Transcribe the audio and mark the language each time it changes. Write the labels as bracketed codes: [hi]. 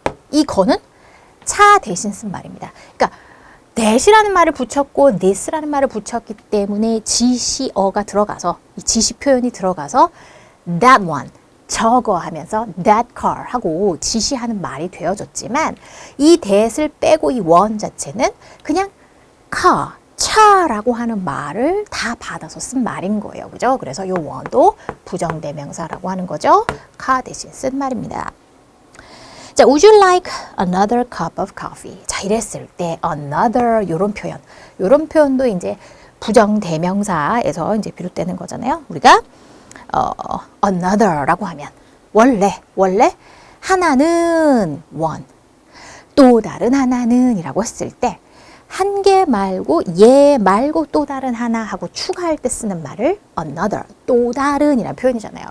[ko] 이 거는 차 대신 쓴 말입니다. 그러니까 that이라는 말을 붙였고 this라는 말을 붙였기 때문에 지시어가 들어가서 이 지시 표현이 들어가서 that one, 저거 하면서 that car 하고 지시하는 말이 되어졌지만 이 that을 빼고 이 one 자체는 그냥 car, 차라고 하는 말을 다 받아서 쓴 말인 거예요. 그죠? 그래서 이 one도 부정대명사라고 하는 거죠. car 대신 쓴 말입니다. [en] 자, would you like another cup of coffee? [ko] 자, 이랬을 때 another 요런 표현. 요런 표현도 이제 부정대명사에서 이제 비롯되는 거잖아요. 우리가 another라고 하면 원래 하나는 one, 또 다른 하나는 이라고 했을 때 한 개 말고 얘 말고 또 다른 하나 하고 추가할 때 쓰는 말을 another, 또 다른 이라는 표현이잖아요.